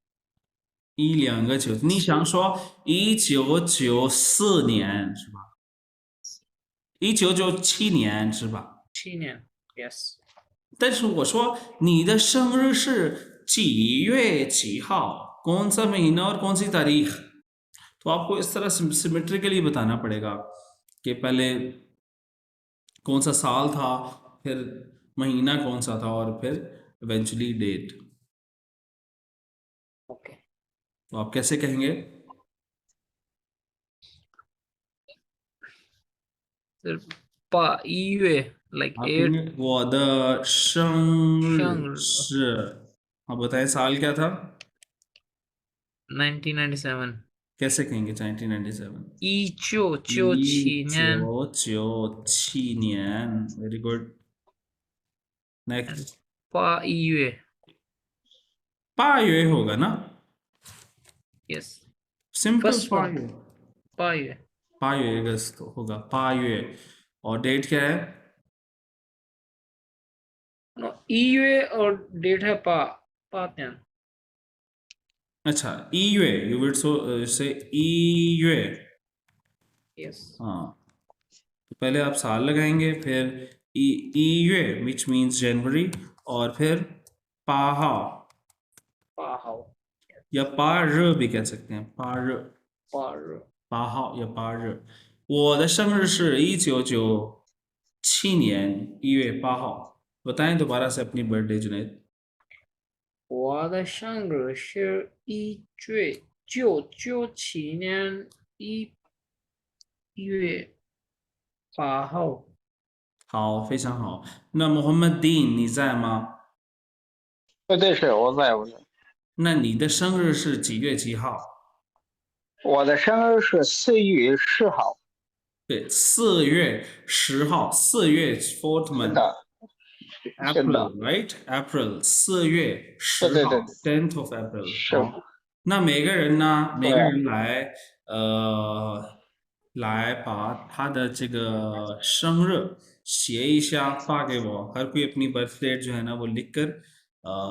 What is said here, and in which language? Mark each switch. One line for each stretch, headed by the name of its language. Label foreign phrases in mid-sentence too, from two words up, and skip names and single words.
Chinese: 1297，你想说1994年是吧？1997年是吧？ 7年 yes。但是我说你的生日是几月几号
Hindi: कौन सा महीना और कौन सी तारीख, तो आपको इस तरह सिमेट्रिकली बताना पड़ेगा कि पहले कौन सा साल था, फिर महीना कौन सा था और फिर इवेंचुअली डेट। ओके। तो आप कैसे कहेंगे? सर 1月 like आप 8 कहेंगे
Chinese: 我的生日是，
Hindi: आप बताएं साल क्या था? 1997। कैसे कहेंगे 1997?
Chinese: 1997年。
English: 1997年 very good. next
Chinese: 8月
Hindi: 8月 होगा ना?
English: yes।
Hindi: सिंपल
English: First one। 8月
Hindi: 8月 अगस्त होगा 8月। और डेट क्या है? no 1月 और डेट है पात्यान।
English: अच्छा 1 月 you would say 1月 yes।
Hindi: हाँ, तो पहले आप साल लगाएंगे, फिर 1 月
English: which means
Hindi: जनवरी, और फिर पाहाओ या पार भी कह सकते हैं, पार पाहाओ या पार।
Chinese: 我的生日是1997年1月8号।
Hindi: बताएं दोबारा से अपनी बर्थडे जुनैद।
Chinese: 我的生日是1997年1月8号。好，非常好。那 मोहम्मद दीन 你在吗？对是我在。那你的生日是几月几号？我的生日是4月10号。对，4月10号，4月 fourth 是 month 的，是的，
English: April right April 4 月10号
Chinese: 对对对
English: 10th of April。
Chinese: 是好，那每个人呢，每个人来把他的这个生日写一下发给我，
Hindi: हर कोई अपनी बर्थ डेट जो है ना वो लिख कर